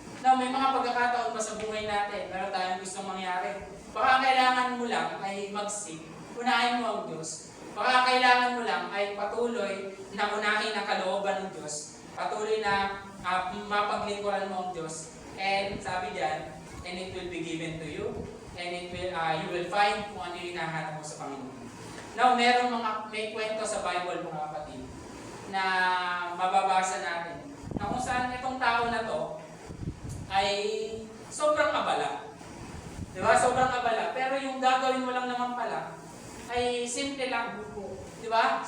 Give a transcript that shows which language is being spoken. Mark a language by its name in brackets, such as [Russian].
[Filipino] Now, may mga pagkakataon pa sa buhay natin, meron tayong gustong mangyari. Baka kailangan mo lang ay mag-seek, unahin mo ang Diyos. Baka kailangan mo lang ay patuloy na unahin ang kalooban ng Diyos. Patuloy na mapaglingkuran mo ang Diyos. [English] And [Filipino] sabi diyan, [English] and it will be given to you. And it will, you will find [Filipino] kung ano yung hinahanap mo sa Panginoon. Now, may kwento sa Bible, mga kapatid, na mababasa natin. Na kung saan itong tao na to ay sobrang abala. Diba? Sobrang abala. Pero yung gagawin mo lang naman pala ay simple lang. Diba?